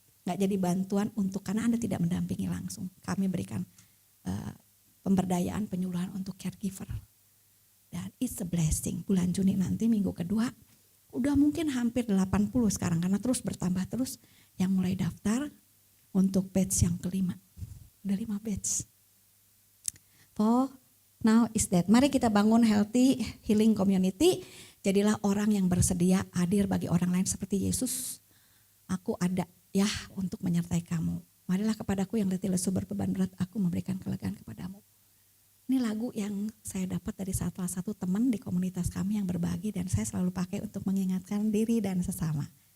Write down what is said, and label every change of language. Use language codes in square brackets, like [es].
[id] Gak jadi bantuan karena Anda tidak mendampingi langsung. Kami berikan pemberdayaan, penyuluhan untuk caregiver. Dan [en] it's a blessing. [id] Bulan Juni nanti minggu kedua udah mungkin hampir 80 sekarang karena terus bertambah terus yang mulai daftar untuk batch yang kelima. Udah 5 batch. [en] For now is that. [id] Mari kita bangun [en] healthy healing community. [id] Jadilah orang yang bersedia hadir bagi orang lain seperti Yesus. Aku ada ya untuk menyertai kamu. Marilah kepadaku yang letih lesu berbeban berat, aku memberikan kelegaan kepadamu. Ini lagu yang saya dapat dari salah satu teman di komunitas kami yang berbagi dan saya selalu pakai untuk mengingatkan diri dan sesama.